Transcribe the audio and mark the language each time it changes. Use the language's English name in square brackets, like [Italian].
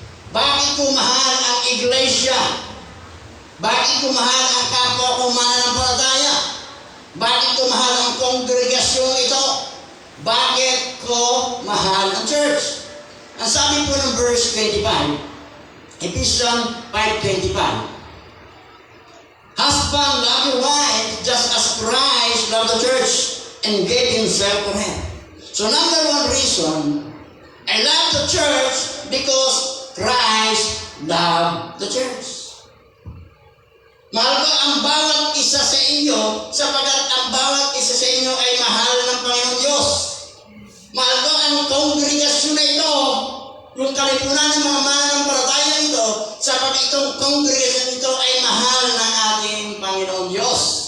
[Filipino] Bakit ko mahal ang iglesia? Bakit ko mahal ang kapwa ko mananampalataya? Bakit ko mahal ang kongregasyon ito? Bakit ko mahal ang church? Ang sabi po ng [English] verse 25, Ephesians 5:25, husband, love your wife just as Christ loved the church and gave himself for her. So number one reason, I love the church because Christ loved the church. [Filipino] Mahal ko ang bawat isa sa inyo sapagkat ang bawat isa sa inyo ay mahal ng Panginoon Diyos. Mahal ko ang kongregasyon na ito, yung kalipunan ng mga mananampalataya ito, sapagkat itong kongregasyon ito ay mahal ng ating Panginoon Diyos.